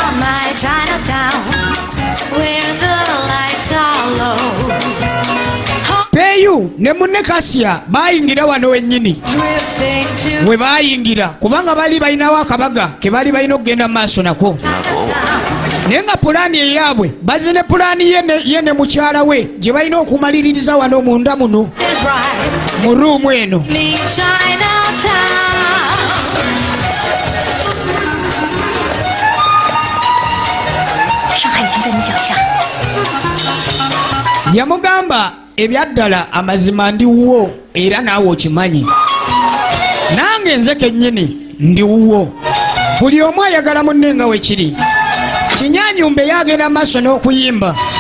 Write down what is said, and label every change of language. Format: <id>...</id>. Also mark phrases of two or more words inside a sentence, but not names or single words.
<lg>PAU ne munne Kasia bayingira wano wennyini we bayingira kubanga bali balinawo akabaga ke bali balina okugenda mu maaso nako. Naye nga pulaani eyaabwe bazine pulaani ye ne mukyala we gye balina okumaliririza wano munda muno mu ruumu eno.</lg> <zh>上海已经在你脚下。</zh> <lg>Yamugamba ebyaddala amazima ndiwo era naawe okimanyi. Nange nze kennyini ndiwo. Buli omu ayagala munne nga wekiri. Kinyanyumbe yagenda maaso n'okuyimba.</lg>